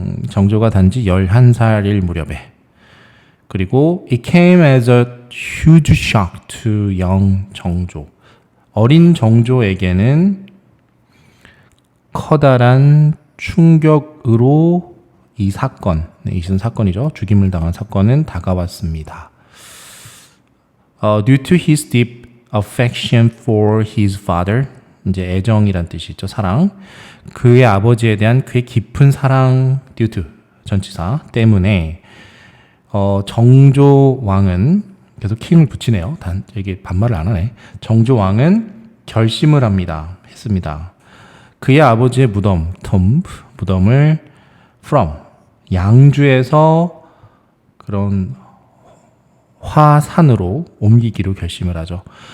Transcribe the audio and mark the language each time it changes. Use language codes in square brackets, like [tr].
[ko] 정조가 단지 11살일 무렵에. 그리고 [en] it came as a huge shock to young 정조. [ko] 어린 정조에게는 커다란 충격으로 이 사건, 이것은 사건이죠. 죽임을 당한 사건은 다가왔습니다. [en] Due to his deep affection for his father, [ko] 이제 애정이란 뜻이죠. 사랑. 그의 아버지에 대한 그의 깊은 사랑, due to 전치사 때문에 정조 왕은 계속 킹을 붙이네요. 이게 반말을 안 하네. 정조 왕은 결심을 했습니다. 그의 아버지의 무덤, 무덤을 from 양주에서 그런 화산으로 옮기기로 결심을 하죠.